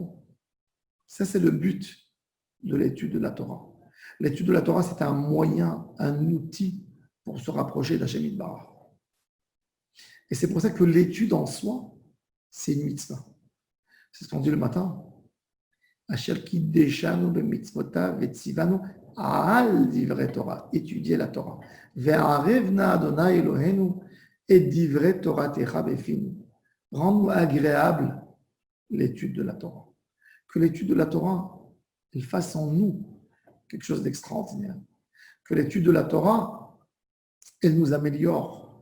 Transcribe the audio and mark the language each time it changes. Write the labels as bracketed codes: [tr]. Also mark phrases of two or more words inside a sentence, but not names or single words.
[fr] Ça, c'est le but de l'étude de la Torah. L'étude de la Torah, c'est un moyen, un outil pour se rapprocher d' [he] השם יתברך. [fr] Et c'est pour ça que l'étude en soi, c'est une mitzvah. C'est ce qu'on dit le matin. [he] אשר קדשנו במצותיו וצונו על דברי תורה. [fr] Étudier la Torah. [he] והערב נא ה' אלהינו את דברי תורתך בפינו. [fr] Rends-nous agréable l'étude de la Torah. Que l'étude de la Torah, elle fasse en nous quelque chose d'extraordinaire. Que l'étude de la Torah, elle nous améliore.